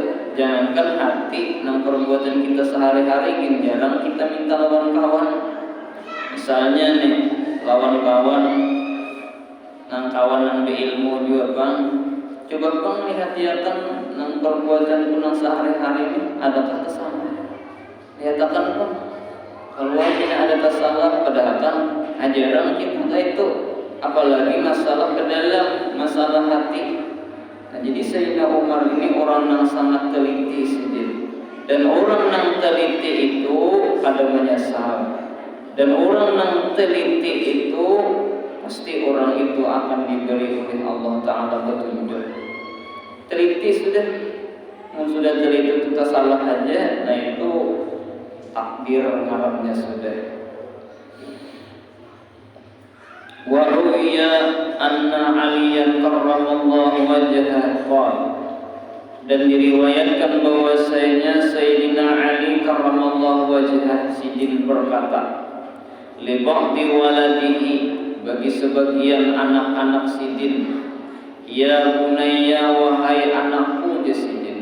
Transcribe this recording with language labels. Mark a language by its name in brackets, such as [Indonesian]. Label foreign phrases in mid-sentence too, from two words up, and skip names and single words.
[Banjar] Jangankan hati, nang perbuatan kita sehari-hari jarang kita minta lawan kawan. Misalnya nih, lawan kawan, nang kawan nang berilmu juga bang. Coba bang lihat-lihatkan nang perbuatan nang sehari-hari ini adakah kesalahan? Lihatkan bang. [Indonesian] Kalau tidak ada kesalahan, padahal kan ajaran kita itu, apalagi masalah ke dalam, masalah hati. Nah, jadi Sayyidina Umar ini orang yang sangat teliti sendiri. Dan orang yang teliti itu ada menyesal. Dan orang yang teliti itu pasti orang itu akan diberi oleh Allah Ta'ala petunjuk. [Banjar] Teliti sudah teliti kita salah aja, nah itu takdir ngarapnya sudah. [Arabic] وروي أن عليا كرم الله وجهه قال, [Indonesian] dan diriwayatkan bahwasanya Sayyidina Ali [Arabic] كرم الله وجهه [Indonesian] Sidin berkata, [Arabic] لبعض ولده, [Indonesian] bagi sebagian anak-anak Sidin, [Arabic] يا بني, [Indonesian] wahai anakku je Sidin.